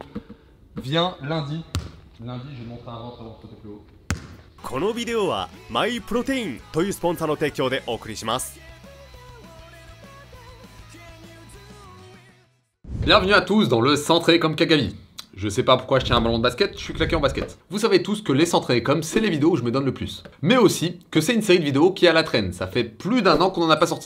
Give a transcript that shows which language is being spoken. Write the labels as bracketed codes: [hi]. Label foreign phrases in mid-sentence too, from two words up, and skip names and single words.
[fr] Viens lundi. Lundi, je vais montrer un ventre avant que c'était plus haut. [ja] このビデオはマイプロテインというスポンサーの提供でお送りします。 [fr] Bienvenue à tous dans le S'entraîner comme Kagami. Je sais pas pourquoi je tiens un ballon de basket, je suis claqué en basket. Vous savez tous que les S'entraîner comme, c'est les vidéos où je me donne le plus. Mais aussi que c'est une série de vidéos qui est à la traîne, ça fait plus d'un an qu'on n'en a pas sorti.